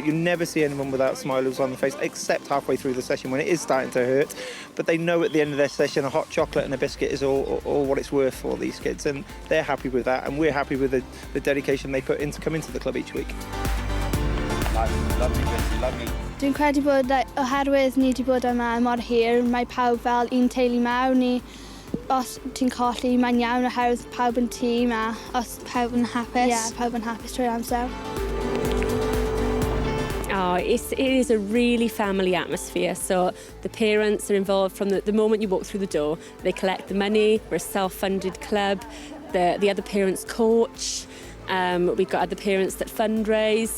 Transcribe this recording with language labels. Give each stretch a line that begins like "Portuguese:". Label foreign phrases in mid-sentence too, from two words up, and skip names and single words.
English: You never see anyone without smiles on the face, except halfway through the session when it is starting to hurt. But they know at the end of their session a hot chocolate and a biscuit is all what it's worth for these kids, and they're happy with that, and we're happy with the dedication they put in to come into the club each week. Lovely.
Welsh: Dwi'n credu bod oherwydd ni wedi bod yma mor hir, mae pawb fel un teulu mawr ni. Os ti'n colli, mae'n iawn oherwydd pawb yn tîm a os pawb yn hapus, pawb yn hapus trwy'r amser.
English: Oh, it is a really family atmosphere. So the parents are involved from the moment you walk through the door. They collect the money. We're a self-funded club. The other parents coach. We've got other parents that fundraise.